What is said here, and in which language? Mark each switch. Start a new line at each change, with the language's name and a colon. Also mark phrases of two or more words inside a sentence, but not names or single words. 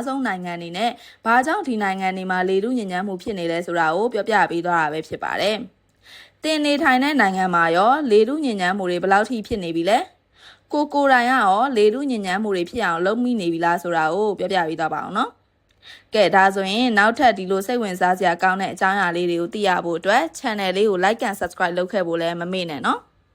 Burmese: ဆုံးနိုင်ငံတွေနဲ့ဘာကြောင့်ဒီနိုင်ငံတွေမှာလေထုညစ်ညမ်းမှုဖြစ်နေလဲဆိုတာကိုပြောပြပေးသွားတာပဲဖြစ်ပါတယ်။တင်နေထိုင်တဲ့နိုင်ငံမှာရောလေထုညစ်ညမ်းမှုတွေဘယ်လောက်ထိဖြစ်နေပြီလဲ။ကိုတိုင်ကရောလေထုညစ်ညမ်းမှုတွေဖြစ်အောင်လုပ်မိနေပြီလားဆိုတာကိုပြောပြပေးသွားပါအောင်နော်။ကဲဒါဆိုရင်နောက်ထပ်ဒီလိုစိတ်ဝင်စားစရာကောင်းတဲ့အကြောင်းအရာလေးတွေကိုသိရဖို့အတွက် channel လေးကို
English: like and subscribe
Burmese: လုပ်ခဲ့ဖို့လည်းမမေ့နဲ့နော်။